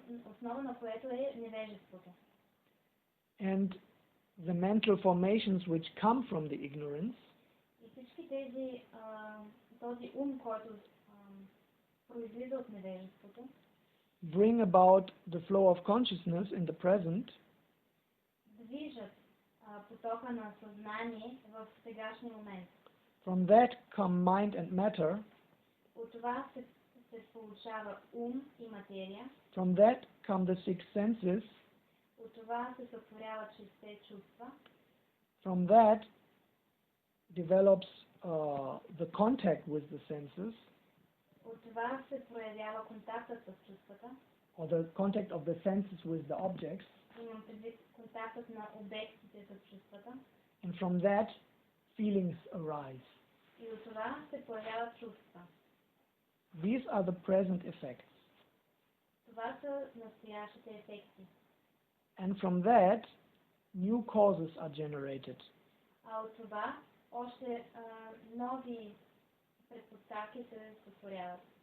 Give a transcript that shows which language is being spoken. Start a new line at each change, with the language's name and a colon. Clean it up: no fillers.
Bulgarian: основа на което е невежеството.
English: and the mental formations which come from the ignorance
Bulgarian: И всички тези, този ум, който произлиза от невежеството,
English: bring about the flow of consciousness in the present,
Bulgarian: движат потока на съзнание в сегашния момент.
English: from that come mind and matter,
Bulgarian: От това се получава ум и материя,
English: from that come the 6 senses,
Bulgarian: от това се сътворяват 6 чувства,
English: from that develops the contact with the senses,
Bulgarian: от това се проявява контактът с чувствата,
English: or the contact of the senses with the objects,
Bulgarian: имам предвид контактът на обектите с чувствата,
English: and from that feelings arise.
Bulgarian: и от това се появяват чувства.
English: These are the present effects.
Bulgarian: Това са настоящите ефекти.
English: And from that, new causes are generated.
Bulgarian: А от това още нови предпоставки се сътворяват.